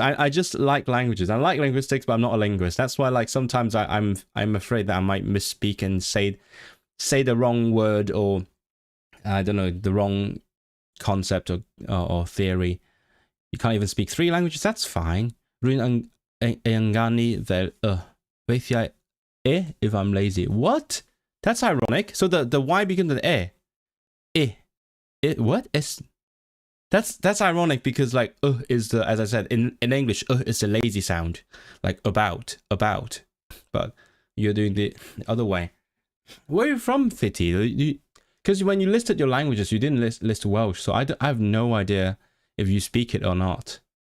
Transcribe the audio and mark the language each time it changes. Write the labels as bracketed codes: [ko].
[en] I just like languages. I like linguistics, but I'm not a linguist. That's why like sometimes I'm afraid that I might misspeak and say the wrong word, or I don't know, the wrong concept or theory. You can't even speak 3 languages. That's fine. [cy] Rwy'n ynganu fel weithiau [en] if I'm lazy. What? That's ironic. So the Y begins with what? That's ironic, because like is the, as I said in English, is a lazy sound, like about. But you're doing the other way. Where are you from, Fiti? Because when you listed your languages, you didn't list Welsh, so I have no idea if you speak it or not.